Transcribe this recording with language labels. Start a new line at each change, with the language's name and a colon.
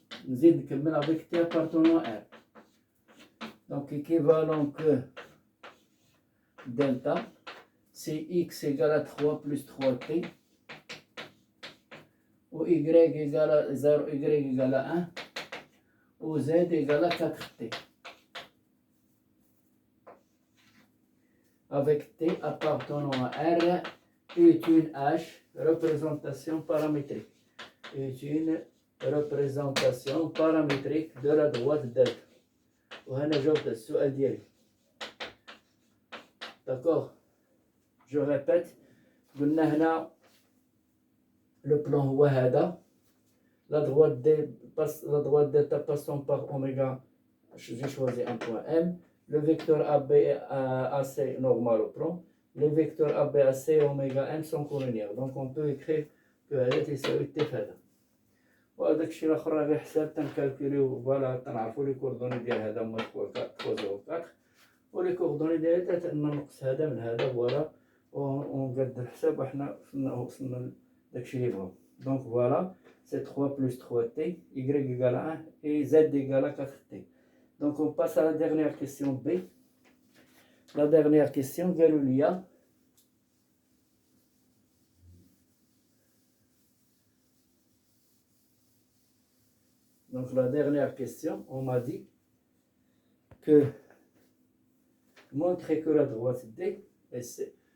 Arabic: نزيد نكمل
French: avec t appartenant à R. Donc équivalent que delta, c'est x égale à 3 plus 3t, ou y égale à 0, y égale à 1, ou z égale à 4t. Avec t appartenant à R est une H, représentation paramétrique. Est une représentation paramétrique de la droite delta.
Arabic: وهنا جاوبت السؤال ديالي.
French: D'accord. Je répète.
Arabic: قلنا هنا le plan هو هذا.
French: La droite delta passant par oméga. J'ai choisi un point M. Le vecteur AB AC normal au plan. Les vecteurs AB AC et oméga M sont collinéaires. Donc on peut écrire que
Arabic: هذا تساوي T في هذا. وهذاك الشيء الاخر راه غير حساب تنكالكوليو فوالا تنعرفو لي كوردوني ديال هذا هما 304 ولي كوردوني ديال هذا نقص هذا من هذا فوالا ونقاد الحساب وحنا وصلنا داكشي اللي بغاو.
French: دونك فوالا سي 3 بلس 3 تي y égale à 1 et z égale à 4 t. Donc on passe à la dernière question B. La dernière question
Arabic: قالوا لي
French: donc la dernière question, on m'a dit que montrer que la droite D est C.